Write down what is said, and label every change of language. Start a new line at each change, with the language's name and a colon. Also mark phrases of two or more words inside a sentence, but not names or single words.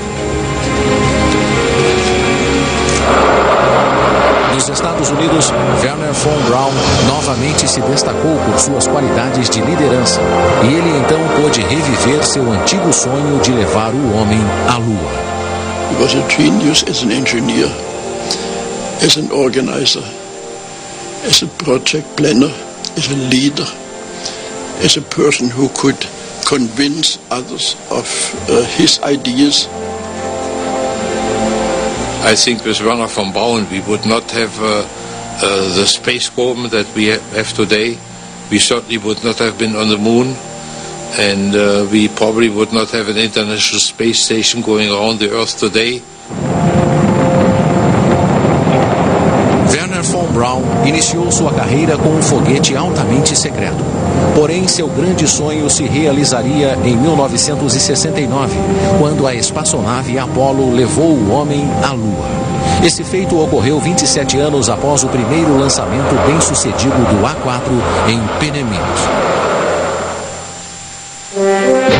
Portuguese: Nos Estados Unidos, Wernher von Braun novamente se destacou por suas qualidades de liderança e ele então pôde reviver seu antigo sonho de levar o homem à Lua.
English: He was a genius as an engineer, as an organizer, as a project planner, as a leader, as a person who could convince others of his ideas. I think with Wernher von Braun we would not have the space program that we have today. We certainly would not have been on the moon, and we probably would not have an international space station going around the Earth today.
Portuguese: Wernher von Braun iniciou sua carreira com um foguete altamente secreto. Porém, seu grande sonho se realizaria em 1969, quando a espaçonave Apollo levou o homem à Lua. Esse feito ocorreu 27 anos após o primeiro lançamento bem-sucedido do A4 em Peenemünde.